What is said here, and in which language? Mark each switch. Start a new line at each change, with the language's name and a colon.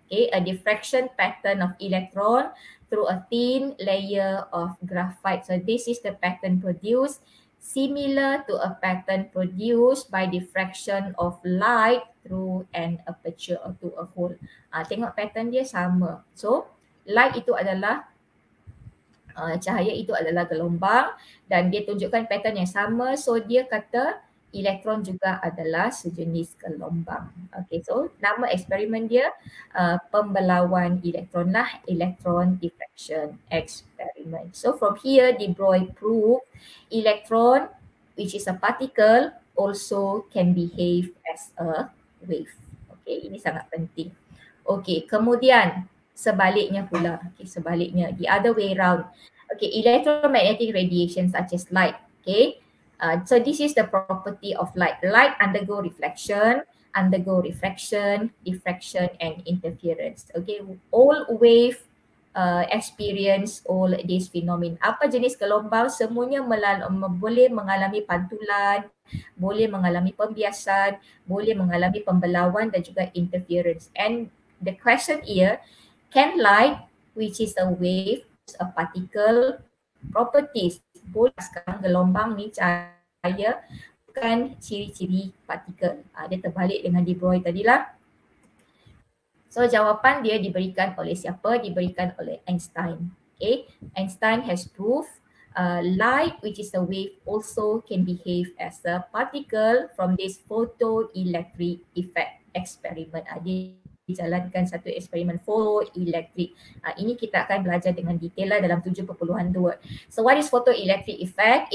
English: Okay, a diffraction pattern of electron through a thin layer of graphite. So this is the pattern produced, similar to a pattern produced by diffraction of light through an aperture or to a hole.
Malay: Tengok pattern dia sama. So light itu adalah cahaya itu adalah gelombang dan dia tunjukkan pattern yang sama. So dia kata elektron juga adalah sejenis gelombang. Okay, so nama eksperimen dia pembelauan elektron lah,
English: electron diffraction experiment. So from here, de Broglie proved electron, which is a particle, also can behave as a wave.
Malay: Okay, ini sangat penting. Okay, kemudian sebaliknya pula, okay, sebaliknya,
English: the other way around. Okay, electromagnetic radiation such as light. Okay, so this is the property of light. Light undergo reflection, refraction, diffraction and interference. Okay, all wave experience all these phenomenon.
Malay: Apa jenis gelombang? Semuanya boleh mengalami pantulan, boleh mengalami pembiasan, boleh mengalami pembelauan dan juga interference.
English: And the question here, can light, which is a wave, a particle, properties?
Malay: Boleh sekarang gelombang ni cahaya bukan ciri-ciri partikel. Dia terbalik dengan de Broglie tadilah. So jawapan dia diberikan oleh siapa? Diberikan oleh Einstein.
English: Okay, Einstein has proved light, which is a wave, also can behave as a particle from this photoelectric effect experiment.
Malay: Dia dijalankan satu eksperimen photoelectric. Ini kita akan belajar dengan detail lah dalam 7.2.
English: So what is photoelectric effect?